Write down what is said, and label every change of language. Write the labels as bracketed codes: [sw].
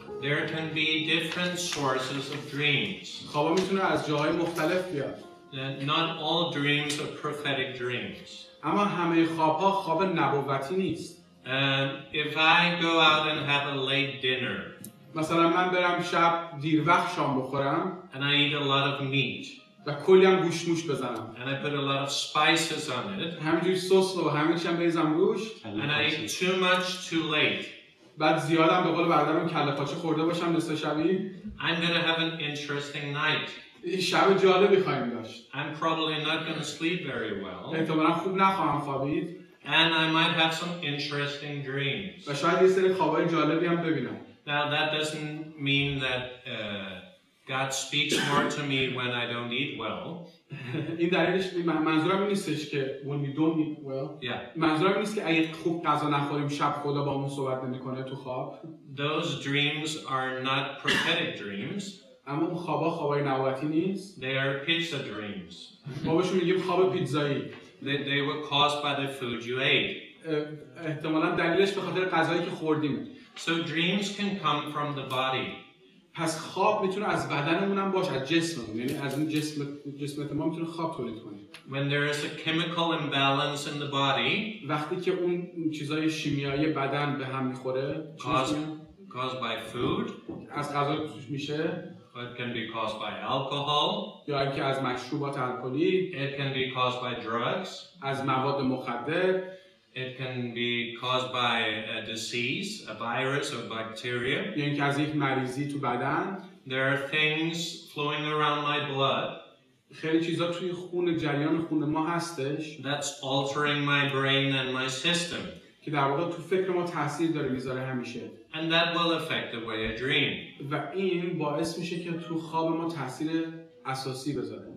[en] There can be different sources of dreams. [fa] خوابها میتونه از جاهای مختلف بیاد. [en] Not all dreams are prophetic dreams. [fa] اما همه خوابها خواب نبوتی نیست. [en] If I go out and have a late dinner, [fa] مثلا من برم شب دیر وقت شام بخورم [en] and I eat a lot of meat, [fa] و کلی هم گوشت بزنم [en] and I put a lot of spices on it, [fa] همینجوری سس و همه چی هم بریزم روش [en] and I eat too much too late, [fa] بعد زیادم به قول برادرم کله پاچه خورده باشم نصف شبی [en] I'm going to have an interesting night. [fa] شب جالبی خواهیم داشت. [en] I'm probably not going to sleep very well, [fa] احتمالاً خوب نخواهم خوابید [en] and I might have some interesting dreams. [fa] و شاید یه سری خوابای جالبی هم ببینم. [en] Now that doesn't mean that God speaks more to me when I don't eat well. [fa] این دلیلش منظورم این نیستش که [en] when you don't eat well. Yeah. [fa] منظورم این نیست که اگه خوب غذا نخوریم شب خدا با ما صحبت نمیکنه تو خواب. [en] Those dreams are not prophetic dreams. [fa] اما اون خوابای نبوتی نیست. [en] They are pizza dreams. [fa] ما بهشون میگیم خواب پیتزایی. [en] They were caused by the food you ate. [fa] احتمالاً دلیلش به خاطر غذایی که خوردیم. [en] So dreams can come from the body. [fa] پس خواب میتونه از بدنمون هم باشه، از جسممون، یعنی از این جسم ما میتونه خواب تولید کنه. [en] When there is a chemical imbalance in the body, [fa] وقتی که اون چیزای شیمیایی بدن به هم میخوره، [en] caused by food, [fa] از غذا توش میشه. [en] it can be caused by alcohol, [fa] یا اینکه از مشروبات الکلی، [en] it can be caused by drugs, [fa] از مواد مخدر، [en] it can be caused by a disease, a virus or bacteria. [fa] یا اینکه از یک مریضی تو بدن. [en] There are things flowing around my blood [fa] خیلی چیزا توی جریان خون ما هستش [en] that's altering my brain and my system. [fa] که در واقع تو فکر ما تاثیر داره میذاره همیشه. [en] And that will affect the way I dream. [fa] و این باعث میشه که تو خواب ما تاثیر اساسی بذاره.